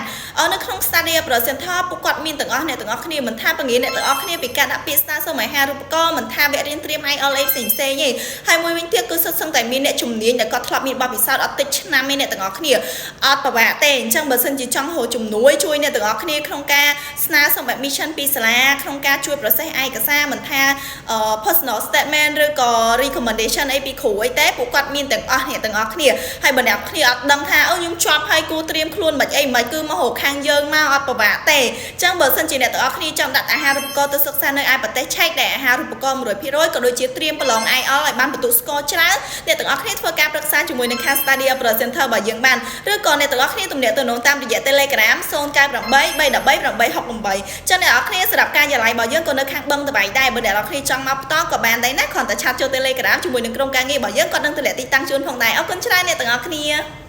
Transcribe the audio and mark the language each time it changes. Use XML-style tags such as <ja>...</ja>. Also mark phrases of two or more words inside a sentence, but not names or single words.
<km>នៅក្នុង Study Abroad Center ពួកគាត់មានទាំងអស់អ្នកទាំងអស់គ្នាមិនថាបង្រៀនអ្នកទាំងអស់គ្នាពីការដាក់ពាក្យស្នើសុំអាហារូបករណ៍មិនថាវគ្គរៀនត្រៀម IELTS ផ្សេងៗទេហើយមួយវិញទៀតគឺសុទ្ធសឹងតែមានអ្នកជំនាញដែលគាត់ធ្លាប់មានបទពិសោធន៍អត់តិចឆ្នាំ ទេអ្នកទាំងអស់គ្នាអត់ប្រវត្តិទេអញ្ចឹងបើសិនជាចង់រកជំនួយជួយអ្នកទាំងអស់គ្នាក្នុងការស្នើសុំ admission ពីសាលាក្នុងការជួយ process ឯកសារមិនថា</km> <en>personal statement</en> <km>ឬក៏ recommendation អីពីគ្រូអីទេពួកគាត់មានទាំងអស់អ្នកទាំងអស់គ្នាហើយបើអ្នកគ្នាអត់ដឹងថាខ្ញុំជាប់ហើយគួរត្រៀមខ្លួនមិនអីមិនគឺមករក ខាងយើងមកអត់ប្រវត្តិទេអញ្ចឹងបើសិនជាអ្នកទាំងអស់គ្នាចង់ដាក់អាហារូបករណ៍ទៅសិក្សានៅឯប្រទេសឆែកដែលអាហារូបករណ៍ 100% ក៏ដូចជាត្រៀមប្រឡង IELTS ឲ្យបានបន្ទុកស្ករច្រើនអ្នកទាំងអស់គ្នាធ្វើការប្រឹក្សាជាមួយនឹងខាង Study Abroad Center របស់យើងបានឬក៏អ្នកទាំងអស់គ្នាទំនាក់ទំនងតាមរយៈ Telegram 0983 313 668ចឹងអ្នកទាំងអស់គ្នាសម្រាប់ការយាល័យរបស់យើងក៏នៅខាងបឹងតបៃដែរបើអ្នកទាំងអស់គ្នាចង់មកផ្ទាល់ក៏បានដែរណាគ្រាន់តែឆាតចូល Telegram ជាមួយនឹងក្រុមការងាររបស់យើងក៏នឹងទម្លាក់ទីតាំងជូនផងដែរអរគុណច្រើនអ្នកទាំងអស់គ្នា</km>